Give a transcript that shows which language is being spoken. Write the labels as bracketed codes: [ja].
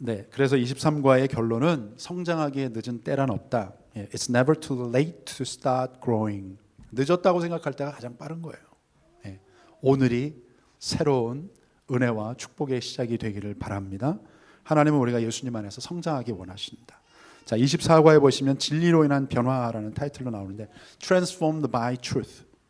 [ko] 그래서 23과의 결론은 성장하기에 늦은 때란 없다. [en] It's never too late to start growing. [ko] 늦었다고 생각할 때가 가장 빠른 거예요. 오늘이 새로운 은혜와 축복의 시작이 되기를 바랍니다. 하나님은 우리가 예수님 안에서 성장하기 원하신다. 자, 24과에 보시면 진리로 인한 변화라는 타이틀로 나오는데 [en] Transformed by Truth.